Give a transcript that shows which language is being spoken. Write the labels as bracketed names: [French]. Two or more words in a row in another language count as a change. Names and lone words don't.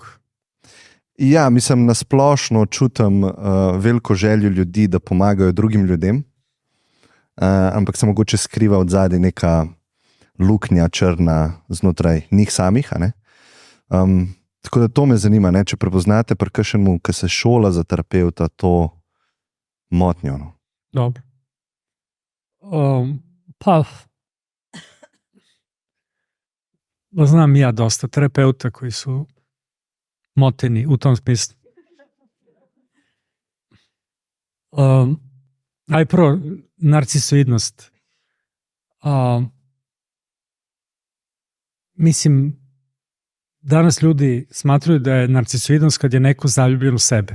[Slovenian] Ja, mislim, nasplošno čutim veliko željo ljudi, da pomagajo drugim ljudem, ampak se mogoče skriva od zadaj neka luknja črna znotraj njih samih, a ne? Tako da to me zanima, ne? Če prepoznate pri kakšnemu, ki se šola za terapeuta, to motnjo. No? [Serbian] Dobro. Pa znam ja dosta terapeuta koji su moteni u tom smislu. Aj prvo, narcisoidnost. Mislim, danas ljudi smatruju da je narcisoidnost kad je neko zaljubljen u sebe.